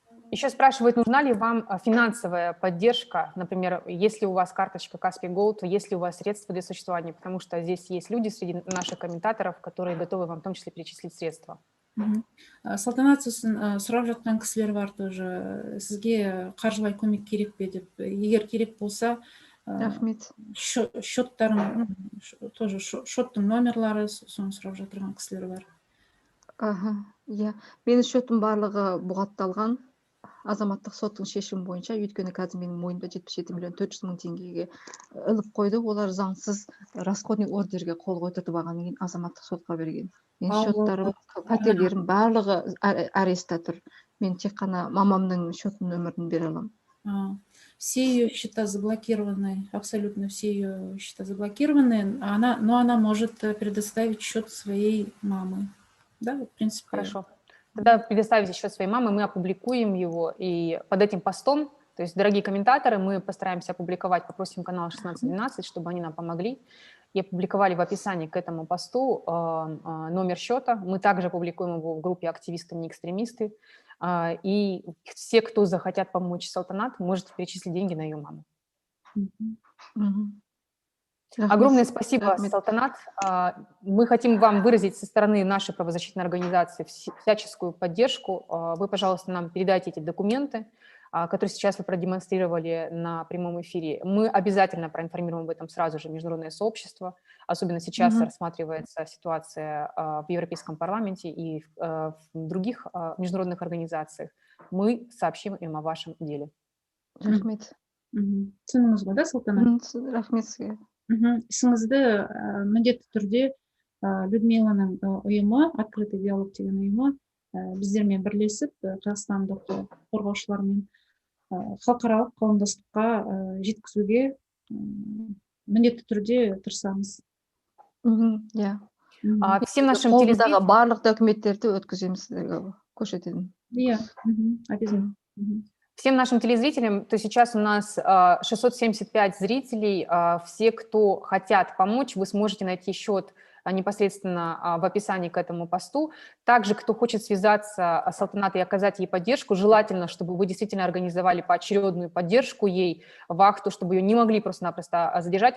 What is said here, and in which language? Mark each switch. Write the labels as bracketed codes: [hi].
[ru] Еще спрашивают, нужна ли вам финансовая поддержка, например, если у вас карточка Каспий Голд, есть ли у вас средства для существования, потому что здесь есть люди среди наших комментаторов, которые готовы вам в том числе перечислить средства. [kk] Салтанат, сұрап жатқан кісілер бар тоже, сізге қаржылай көмек керек пе деп, егер керек болса, Рахмет. счеттарың, тоже счеттың номерлары, соны сұрап жатырған кісілер бар. Иә, менің счетым барлығы бұғатталған азаматтық соттың шешімі бойынша, өйткені қазір менің мойнымда 77 миллион 400 мың теңгеге іліп қойды. Олар заңсыз расходный ордерге қол қойдыртып алғаннан кейін азаматтық сотқа берген. Мен счеттарым, пәтерлерім барлығы арестта тұр. Мен тек қана мамамның счетының нөмірін бере аламын. [ru] Все ее счета заблокированы, абсолютно все ее счета заблокированы, но она может предоставить счет своей мамы. Да, в принципе. Хорошо. Тогда предоставите счет своей мамы, мы опубликуем его, и под этим постом, то есть, дорогие комментаторы, мы постараемся опубликовать, попросим канал 1612, чтобы они нам помогли, и опубликовали в описании к этому посту номер счета. Мы также опубликуем его в группе «Активисты, не экстремисты», и все, кто захотят помочь Салтанат, можете перечислить деньги на ее маму. Огромное спасибо, Салтанат. Мы хотим вам выразить со стороны нашей правозащитной организации всяческую поддержку. Вы, пожалуйста, нам передайте эти документы, которые сейчас вы продемонстрировали на прямом эфире. Мы обязательно проинформируем об этом сразу же международное сообщество. Особенно сейчас рассматривается ситуация в Европейском парламенте и в других международных организациях. Мы сообщим им о вашем деле. [kk] Рахмет. Түсініңіз ғой, да, Салтанат? Рахмет сізге. Ісіңізді міндетті түрде Людмиланың ұйымы, открытый диалог деген ұйымы, біздермен бірлесіп, қазақстандық қорғаушылармен халықаралық қауымдастыққа жеткізуге міндетті түрде тырысамыз. Иә. [ru] Всем нашим телезрителям [kk] барлық документтерді өткіземіз, көрсетемін. Иә, обязательно. [ru] Всем нашим телезрителям, то сейчас у нас 675 зрителей, все, кто хотят помочь, вы сможете найти счет непосредственно в описании к этому посту. Также, кто хочет связаться с Салтанат и оказать ей поддержку, желательно, чтобы вы действительно организовали поочередную поддержку ей, вахту, чтобы ее не могли просто-напросто задержать.